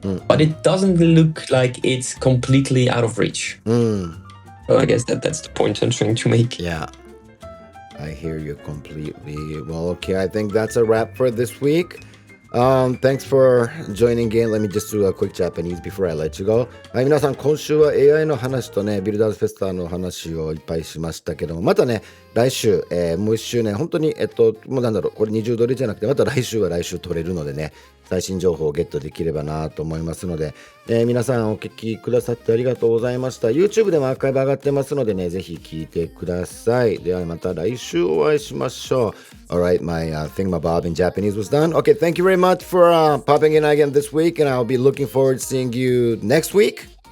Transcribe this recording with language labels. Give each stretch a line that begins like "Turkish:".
English: But it doesn't look like it's completely out of reach. So I guess that's the point I'm trying to make. Yeah, I hear you completely. Well, okay, I think that's a wrap for this week. Thanks for joining in. Let me just do a quick Japanese before I let you go.
Japanese: はい、皆さん、今週は AI の話とね、ビルダーズフェスタの話をいっぱいしましたけども、またね、来週、もう1周年、本当に、もうなんだろう、これ20ドルじゃなくて、また来週は来週取れるのでね、最新情報をゲットできればなと思いますので、皆さんお聞きくださってありがとうございました。 YouTube でもアーカイブ上がってますのでね、ぜひ聞いてください。ではまた来週お会いしましょう。
English: Alright, my thingamabob in Japanese was done. Okay, thank you very much for popping in again this week, and I'll be looking forward to seeing you next week.